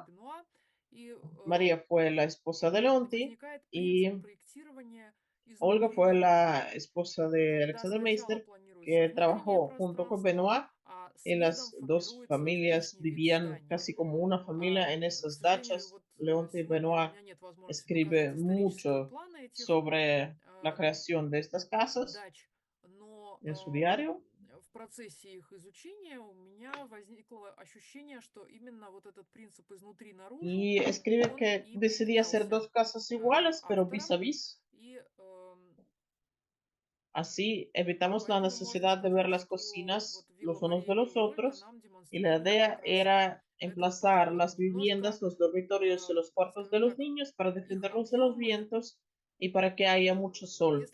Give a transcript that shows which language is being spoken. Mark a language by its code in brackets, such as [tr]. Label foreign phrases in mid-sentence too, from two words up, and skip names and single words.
[es] María fue la esposa de Leonti y Olga fue la esposa de Alexander Meister, que trabajó junto con Benoit y las dos familias vivían casi como una familia en esas dachas. Leonti y Benoit escribe mucho sobre la creación de estas casas en su diario. [ru] В процессе их изучения у меня возникло ощущение, что именно вот этот принцип изнутри наружу, [es] Y escribe que decidía hacer dos casas iguales, pero vis a vis. Así evitamos la necesidad de ver las cocinas los unos de los otros y la idea era emplazar las viviendas, los dormitorios y los cuartos de los niños para defenderlos de los vientos y para que haya mucho sol.